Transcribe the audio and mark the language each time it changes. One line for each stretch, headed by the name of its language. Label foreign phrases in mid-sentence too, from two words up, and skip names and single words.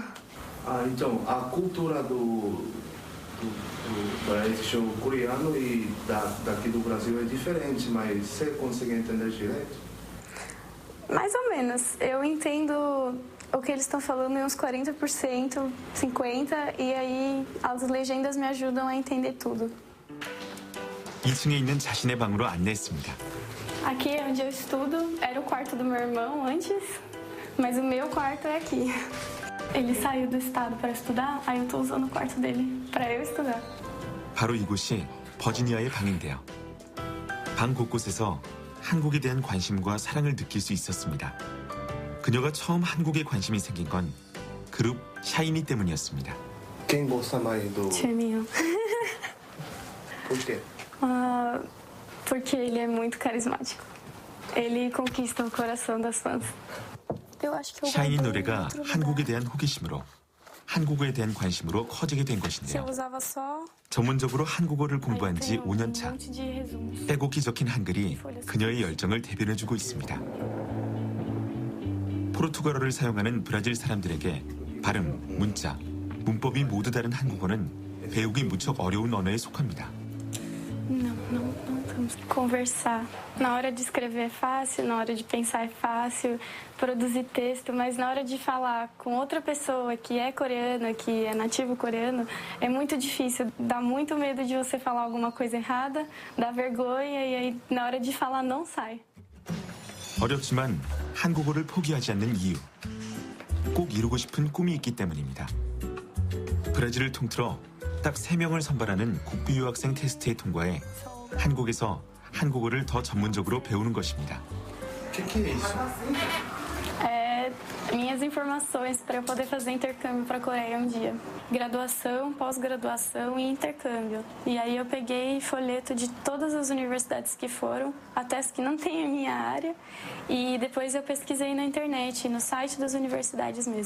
Portuguese: Então a cultura esse show coreano e daqui do Brasil é diferente, mas você consegue entender direito? Mais ou menos. Eu entendo o que eles estão falando em uns 40%, 50%, e aí as legendas me ajudam a entender tudo.
Korean: 2층에 있는 자신의 방으로 안내했습니다.
Portuguese: Aqui é onde eu estudo, era o quarto do meu irmão antes, mas o meu quarto é aqui. Ele saiu do estado para estudar, aí eu estou usando o quarto dele para eu estudar.
Korean: 바로 이곳이 버지니아의 방인데요. 방 곳곳에서 한국에 대한 관심과 사랑을 느낄 수 있었습니다. 그녀가 처음 한국에 관심이 생긴 건 그룹 샤이니 때문이었습니다.
Portuguese: Quem gosta mais do? Jiminho. Por quê? Porque ele é muito carismático. Ele conquista o coração das fãs. Eu acho que eu
Korean: 샤이니 노래가 한국에 대한 호기심으로 한국어에 대한 관심으로 커지게 된 것인데요. 전문적으로 한국어를 공부한 지 5년 차. 빼곡히 적힌 한글이 그녀의 열정을 대변해주고 있습니다. 포르투갈어를 사용하는 브라질 사람들에게 발음, 문자, 문법이 모두 다른 한국어는 배우기 무척 어려운 언어에 속합니다.
Portuguese: Não estamos. Conversar. Na hora de escrever é fácil, na hora de pensar é fácil, produzir texto, mas na hora de falar com outra pessoa que é coreana, que é nativo coreano, é muito difícil. Dá muito medo de você falar alguma coisa errada, dá vergonha e aí na hora de falar não sai.
Korean: 어렵지만 한국어를 포기하지 않는 이유. 꼭 이루고 싶은 꿈이 있기 때문입니다. 브라질을 통틀어 딱 3명을 선발하는 국비 유학생 테스트에 통과해 한국에서 한국어를 더 전문적으로 배우는 것입니다.
Portuguese: Minhas informações para eu poder fazer intercâmbio para a Coreia um dia. Graduação, pós-graduação e intercâmbio. E aí eu peguei folheto de todas as universidades que foram, até as que não tem a minha área, e depois eu pesquisei na internet, no site das universidades mesmo.